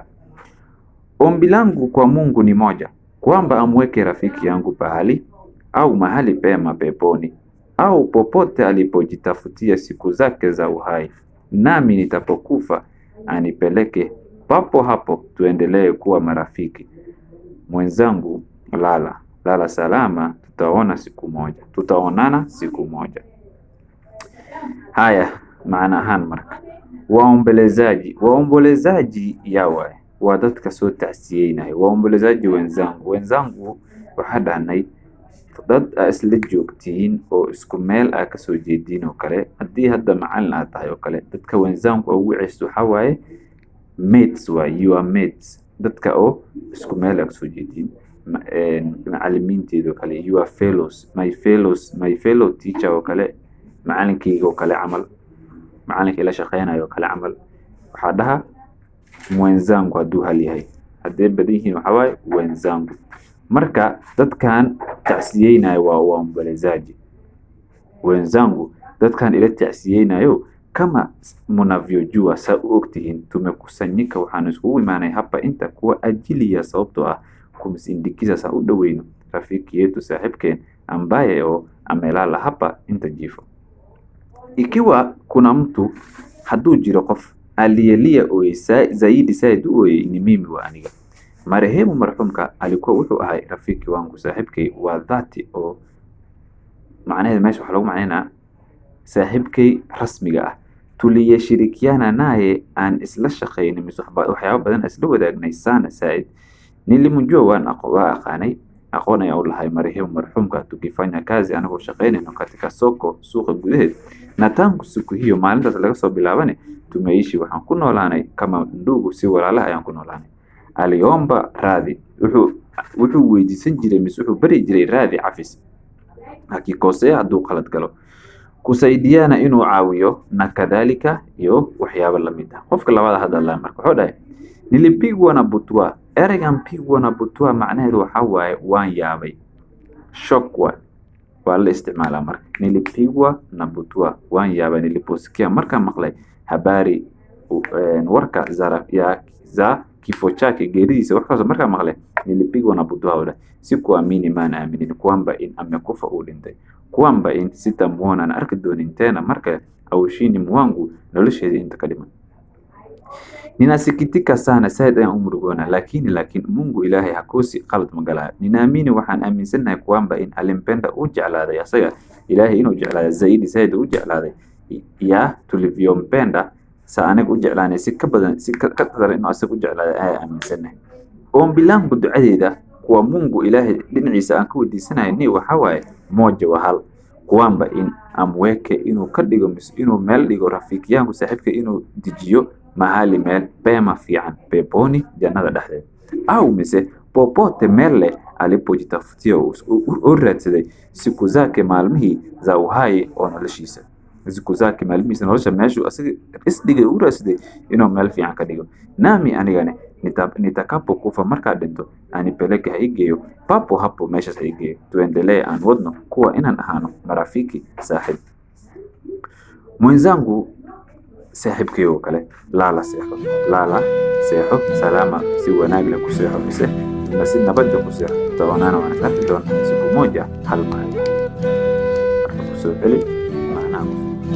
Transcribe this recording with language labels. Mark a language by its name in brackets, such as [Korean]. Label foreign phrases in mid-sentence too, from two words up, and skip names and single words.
[Swahili] Ombi langu kwa Mungu ni moja, kwamba amweke rafiki yangu pahali au mahali pema peponi au popote alipojitafutia siku zake za uhai. Nami nitapokufa anipeleke papo hapo tuendelee kuwa marafiki. Mwenzangu lala salama, tutaonana siku moja. [Somali] Haya maana ahaan marka waombolezaji yawa waa dadka soo tacsiyeynaya. [Swahili] Waombolezaji wenzangu [Somali] waxaa dhahnay dad isla joogtiin oo isku meel ka soo jeedin oo kale. Haddii hadda macallin aad tahay oo kale, dadka wenzangu ugu ciisto waxa waaye [English] mates, you are mates. [Somali] Dadka oo isku meel ka soo jeedin macallimiinteedu kale, [English] you are fellows, my fellow teacher [Somali] oo kale, macallinkayga oo kale camal, macallinka ila shaqeynayo oo kale camal. Waxaa dhaha mwenzangu hadduu hal yahay. Haddii badan yihiin waxa waaye wenzangu. Marka dadkan tacsiyeynayo waa [Swahili] waombolezaji wenzangu. [Somali] Dadkan ila tacsiyeynayo [Swahili] kama mnavyojua [Somali] saa u ogtihiin tumekusanyika waxaan isugu imaanay hapa inta [Swahili] kuwa ajili ya [Somali] sababtoo ah kumsindikiza saa u dhaweyno [Swahili] rafiki yetu [Somali] saaxiibkeen ambaye oo [Swahili] amelala hapa [Somali] inta jifo. [Swahili] Ikiwa kuna mtu [Somali] hadduu jiro qof [Swahili] aliyelia oo zaidi ooyey ni mimi wa aniga. [Somali] Marehemu marxumka alikuwa wuxuu ahay [Swahili] rafiki wangu [Somali] saaxiibkay waa dhati oo macnaheedu meesha waxa lagu macneynaa saaxiibkay rasmiga ah. [Swahili] Tuliyashirikiana naye [Somali] aan isla shaqeynay waxyaabo badan isla wadaagnay sana saaid. Nilimjua waan aqaanay aqoon ayaa u lahay marehemu marxumka [Swahili] tukifanya kazi [Somali] anagoo shaqeynayno [Swahili] katika soko [Somali] suuqa gudaheed. [Swahili] Na tangu siku hiyo [Somali] maalintaas laga soo bilaabane tumeishi waxaan ku noolaanay [Swahili] kama ndugu, [Somali] si walaalaha ayaan ku noolaanay. [Swahili] Aliomba radhi, [Somali] wuxuu weydiisan jiray wuxuu bari jiray radhi cafis akikosea hadduu qalad galo, kusaidiana inuu caawiyo [Swahili] na kadhalika [Somali] iyo waxyaabo la mid ah. Qofka labaad hadalay marka wuxuu dhahay [Swahili] nilipigwa na butwaa. [Somali] Eraygan [Swahili] pigwa na butwaa [Somali] macnaheedu waxa waaye waan yaabay, shock waa la isticmaalaa marka. [Swahili] Nilipigwa na butwaa [Somali] waan yaabay [Swahili] niliposikia [Somali] markaan maqlay [Swahili] habari warka za kifo chake [Somali] geeridiisa waxaas markaan maqlay [Swahili] nilipigwa na butwaa. [Somali] Sikuamini maana aaminin kwamba in amekufa uu dhintay, kwamba in sitamuona na arki doonin tena marka [Swahili] au shini mwangu [Somali] nolosheeda inta ka dhiman. [Swahili] Ninasikitika sana [Somali] said ayaan umrugoona laakiin Mungu Ilaahay hakosi qalad magalaa. Ninaamini waxaan aaminsanahay kwamba in alimpenda uu jeclaaday asaga Ilaahay inuu jeclaaday zaidi said uu jeclaaday [Swahili] ya tulivyompenda [Somali] sa aniga u jeclaanay si ka badan si ka qadar inuu asaga u jeclaaday ay aaminsanahay. [Swahili] Ombi langu [Somali] ducadeeda [Swahili] kwa Mungu [Somali] Ilaahay dhinaciisa aan ka weydiisanahay ni waxa waaye [Swahili] moja wa [Somali] hal, kwamba in amweke inuu ka dhigo inuu meel dhigo [Swahili] rafiki yangu [Somali] saaxiibka inuu dijiyo mahali meel pema fiican peponi jannada dhexdeeda au mise popote meel leh alipojitafutia u raadsaday [Swahili] siku zake [Somali] maalmihii [Swahili] za uhai [Somali] oo noloshiisa. [Swahili] Siku zake [Somali] maalmihiisa nolosha meeshu asaga isdhigay u raadsaday inuu meel fiican ka dhigo. Nami anigane nitakapokufa markaa dhinto anipeleke haigeyo [Swahili] papo hapo [Somali] meeshaas haigeyo. Tuendelee aan wadno kuwa inaan ahaano marafiki saaxiib. Mwenzangu saaxiibkeyo kale lala seexo salama si wanaag leh ku seexo mise si nabad ku seexo. Tutaonana wanakati doona [Swahili] siku moja [Somali] hal maalin. Marka kusoo celi macnaha